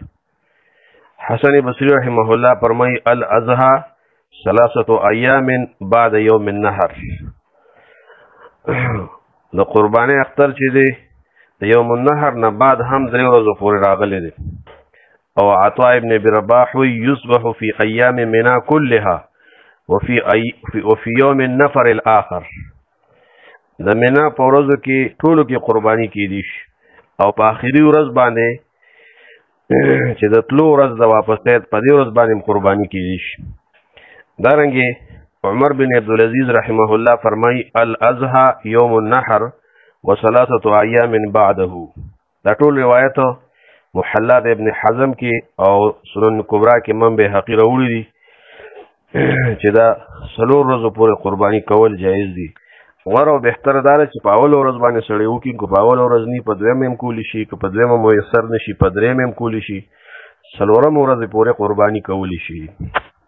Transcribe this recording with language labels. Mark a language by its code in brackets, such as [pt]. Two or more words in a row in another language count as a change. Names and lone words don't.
[ps] حسن بصري رحمه الله فرمایي [ar] الاضحى 3 ایام بعد یوم النحر، [ps] د قرباني اختر چې دی د یوم النحر نه بعد هم 3 ورځو پورې راغلی دی. [ar] او عطاء ابن ابي رباح يصبح في ايام منى كلها وفي يوم النفر الاخر، [ps] د منى په ورځو کې ټولو کې قرباني کیدی شي، او په اخري ورځ باندې چې د تلو ورځ د واپسیت په دې ورځ باندې قرباني کیدی شي. دارنګې عمر بن عبدالعزیز رحمه الله فرمایي [ar] الاضحى يوم النحر و3 ایام بعده. [ps] دا ټول روایت محلات ابن حزم کې او سنن کبرا کې امام بهقي راوړي دي چې دا څلور ورځو پورې قرباني کول جایز دي. غوره او بهتره دا ده چې په اوله ورځ باندې سړی وکړي، که په اوله ورځ نه په دویمه هم کولی شي، که په دویمه میسر نشي په دریمه هم کولی شي، څلورمه ورځ پورې قرباني کولی شي.